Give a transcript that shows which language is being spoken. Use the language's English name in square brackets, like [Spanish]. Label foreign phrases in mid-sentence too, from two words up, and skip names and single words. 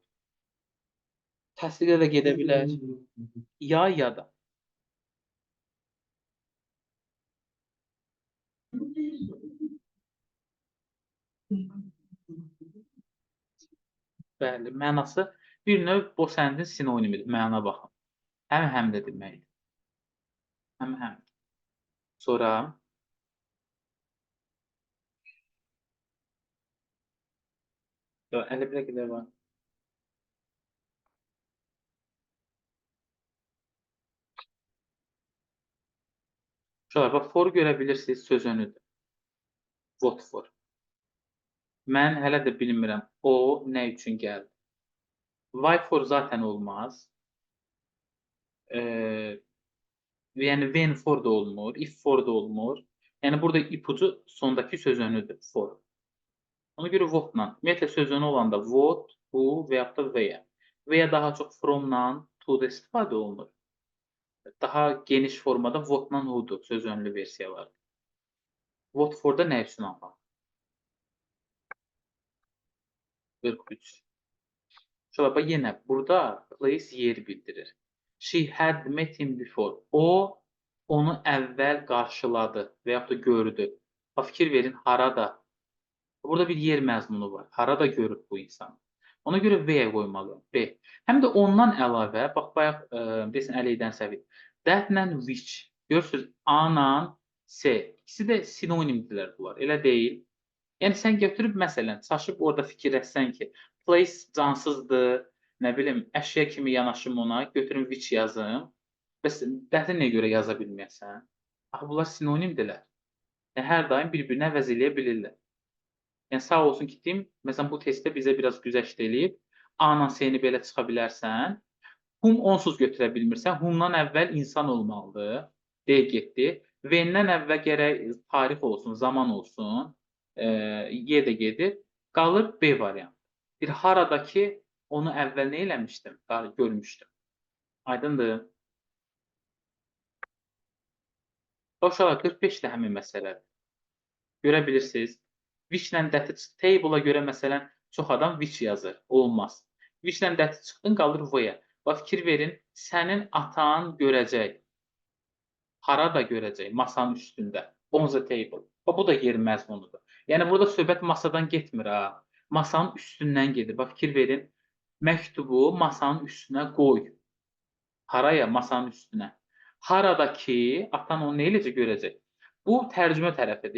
[Azerbaijani] Təsdiqə də gedə bilər. Ya da. Bəli, mənası bir növ [English] both-and- [Azerbaijani] in sinonimidir, məna baxın. Həm də deməkdir. Həm. Sonra əliflə qədər var. Uşaqlar, bax, for görə bilirsiniz, söz önüdür. [English] What for. [Azerbaijani] Mən hələ də bilmirəm, o nə üçün gəldi. [English] Why for [Azerbaijani] zaten olmaz. Yəni, [English] when for [Azerbaijani] da olmur, [English] if for [Azerbaijani] da olmur. Yəni, burada ipucu sondakı söz önüdür, for. Ona görə what-la, ümumiyyətlə söz önü olanda what, who və yaxud da where. Where daha çox from-la, to-da istifadə olunur. Daha geniş formada what-la who-dur söz önlü versiyalar. [English] What for [Azerbaijani] da nə üçün anlam? 43. Şurada yenə burada place yeri bildirir. [English] She had met him before. [Azerbaijani] O, onu əvvəl qarşıladı və yaxud da gördü. Fikir verin, harada? Burada bir yer məzmunu var. Harada görüb bu insan? Ona görə V-yə qoymalıyam. B. Həm də ondan əlavə, bax bayaq desən əleyhdən səvi. That-lə which. Görürsüz, A-la S. İkisi də sinonimdirlər bunlar. Elə deyil. Yəni sən götürüb məsələn, çaşıb orada fikirləşsən ki, place cansızdır, nə bilim, əşya kimi yanaşım ona, götürüm which yazım. Bəs that-i nəyə görə yaza bilməyəsən? Axı bunlar sinonimdirlər. Yəni hər daim bir-birini əvəz eləyə bilirlər. Yəni sağ olsun ki, Tim, məsələn bu testdə bizə biraz güzəşt eləyib. A-la S-ni belə çıxa bilərsən. Whom onsuz götürə bilmirsən. Whom-dan əvvəl insan olmalıdır. D getdi. V-dən əvvəl gərək tarix olsun, zaman olsun. Y də gedir. Qalır B variantı. Bir haradakı onu əvvəl nə eləmişdim? Görmüşdüm. Aydındır? Uşaqlar 45 də həmin məsələdir. Görə bilirsiniz. Which-lə that table-a görə məsələn çox adam which yazır. Olmaz. Which-lə that çıxdın, qalır V-yə. Bax fikir verin, sənin atan görəcək. Harada görəcək? Masanın üstündə. [English] On the table. [Azerbaijani] Bu da yer məzmunudur. Yəni burada söhbət masadan getmir ha. Masanın üstündən gedir. Bax fikir verin. Məktubu masanın üstünə qoy. Haraya? Masanın üstünə. Haradakı atan onu nə eləcə görəcək? Bu tərcümə tərəfidir.